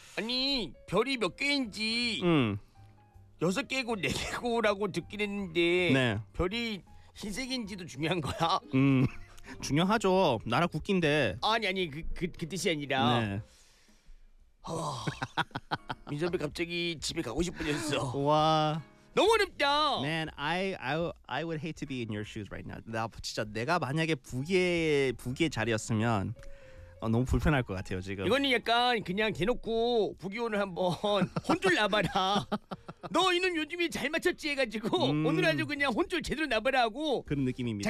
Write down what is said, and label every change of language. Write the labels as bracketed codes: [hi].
[ko] 아니 별이 몇 개인지 여섯 개고 네 개고라고 듣긴 했는데 네. 별이 흰색인지도 중요한 거야. 중요하죠. 나라 국기인데. 아니 그 뜻이 아니라. 네. 민선배 갑자기 집에 가고 싶어졌어. 와. 너무 어렵다. [en] Man, I would hate to be in your shoes right now. [ko] 나 진짜 내가 만약에 부기의 자리였으면 너무 불편할 것 같아요 지금. 이거는 약간 그냥 대놓고 부기 오늘 한번 혼쭐 나봐라. 너 이놈 요즘에 잘 맞췄지 해가지고 오늘 아주 그냥 혼쭐 제대로 나봐라 하고 그런 느낌입니다.